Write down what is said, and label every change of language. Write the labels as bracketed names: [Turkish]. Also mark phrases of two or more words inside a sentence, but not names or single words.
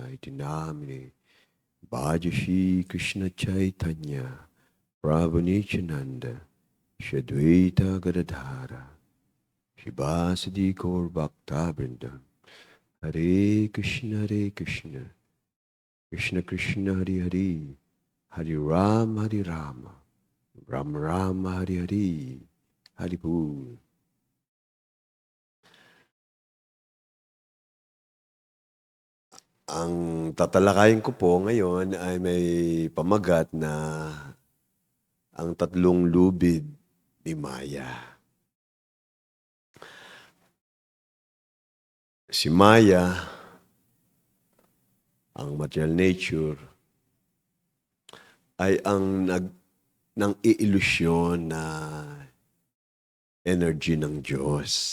[Sanskrit] iti namine, Bhajashi Krishna Chaitanya, Prabhu Nityananda, Shadvaita Gadadhara, Shivasadi Gaur Bhakta Vrinda, Hare Krishna, Krishna Krishna Hare Hare, Hare Rama, Ram Rama Hare Hare, Haribol. [Filipino] Ang tatalakayin ko po ngayon ay may pamagat na ang tatlong lubid ni Maya. Si Maya, ang [English] material nature, [Filipino] ay ang nang iilusyon na energy ng Diyos.